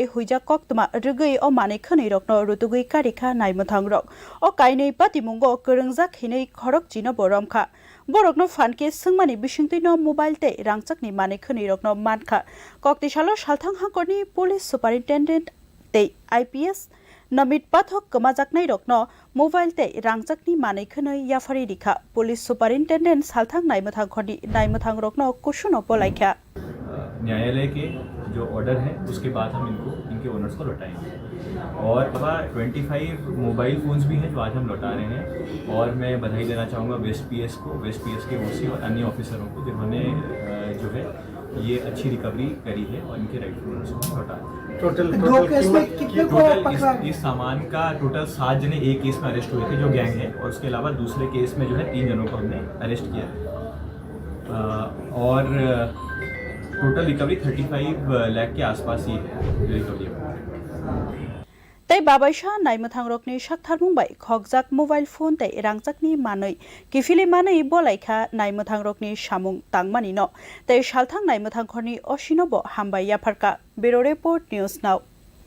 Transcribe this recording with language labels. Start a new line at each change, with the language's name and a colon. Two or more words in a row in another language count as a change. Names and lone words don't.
Kok Borok: huija Khokma rugui o manei khonei rokno rutugui karikha naimwthangrok o kainei patimungo kurungjak hinei khorok jino boromkha borokno fanke sungmani bisingtino mobile te rangchakni manei khonei rokno mankha koktisalo Salthang hangkorni
English: police superintendent
Kok Borok: te IPS Namit pathok kamajaknai rokno mobile te rangchakni manei khonei yafari rikha
English: police superintendent
Kok Borok: Salthang Naimwthangkhorni naimwthangrokno kusuno polaikha
Hindi: न्यायालय के जो ऑर्डर है उसके बाद हम इनके ओनर्स को लौटाएंगे और अब 25 मोबाइल फ़ोन्स भी हैं जो आज हम लौटा रहे हैं और मैं बधाई देना चाहूँगा
English: West PS
Hindi: के ओसी और अन्य ऑफिसरों को जिन्होंने जो है ये अच्छी रिकवरी करी है और इनके
English: rightful owners
Hindi: को लौटा टोटल इस सामान का टोटल 7 जने एक केस में अरेस्ट हुए थे जो गैंग है और उसके अलावा दूसरे केस में जो है 3 जनों को हमने अरेस्ट किया और
English: total recovery
Hindi: 35 लाख के आसपास ही है रिकवरी
Kok Borok: Tei babaisha naimwthangrokni sakthar mumbai khokjak
English: mobile phone
Kok Borok: tei rangchakni manei kifili manei bolaikha naimwthangrokni samung tangmani no tei Salthang Naimwthangkhorni osinobo hambai yafarka
English: Bureau Report News Now